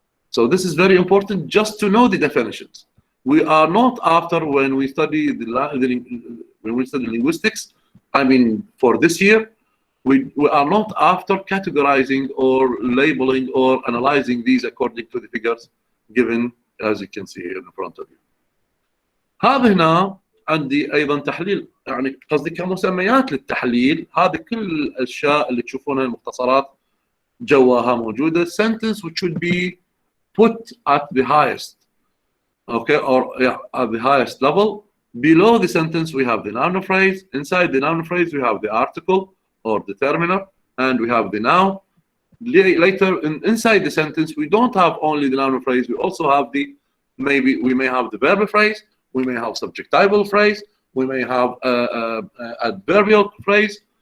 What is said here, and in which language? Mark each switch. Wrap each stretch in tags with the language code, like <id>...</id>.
<en>So this is very important just to know the definitions. We are not after when we study linguistics. I mean, for this year, we are not after categorizing or labeling or analyzing these according to the figures given, as you can see here in front of you.</en> <ar>هذا هنا عندي أيضا تحليل، يعني قصدي كمسميات للتحليل. هذه كل الأشياء اللي تشوفونها المختصرات جواها موجودة.</ar> <en>Sentence which should be put at the highest, okay, or yeah, at the highest level. Below the sentence we have the noun phrase. Inside the noun phrase we have the article or determiner, and we have the noun. Later inside the sentence we don't have only the noun phrase, we also have the we may have the verb phrase, we may have subjectival phrase, we may have adverbial phrase.</en>